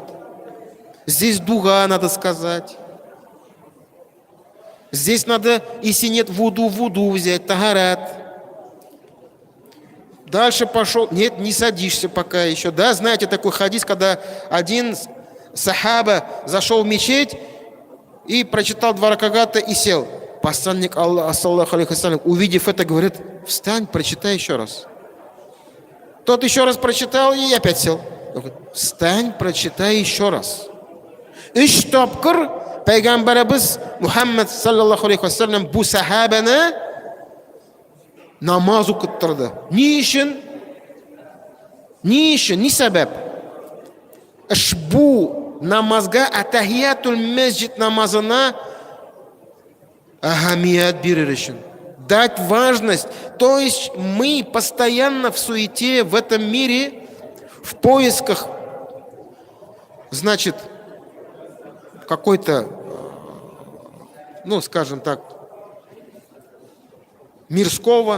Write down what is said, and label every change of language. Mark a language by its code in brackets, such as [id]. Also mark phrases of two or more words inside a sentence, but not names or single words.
[ru] Здесь дуга, надо сказать. Здесь надо, если нет вуду взять, тагарат. Дальше пошел. Нет, не садишься пока еще. Да, знаете такой хадис, когда один сахаба зашел в мечеть и прочитал 2 ракагата и сел. Посланник Аллаха, [ar] صلى الله عليه وسلم, [ru] увидев это, говорит, встань, прочитай еще раз. Тот еще раз прочитал и опять сел. Встань, прочитай еще раз. [tt] Үш тапкыр Пайгамбарыбыз Мухаммад [ar] صلى الله عليه وسلم [tt] бу сахабаны намаз укыттырды. Ни өчен? Ни өчен? Ни сәбәп? Бу намазга, [ar] تحية المسجد [tt] намазына ахамият берер өчен. [ru] Дать важность. То есть мы постоянно в суете в этом мире, в поисках, значит, какой-то, ну, скажем так, мирского.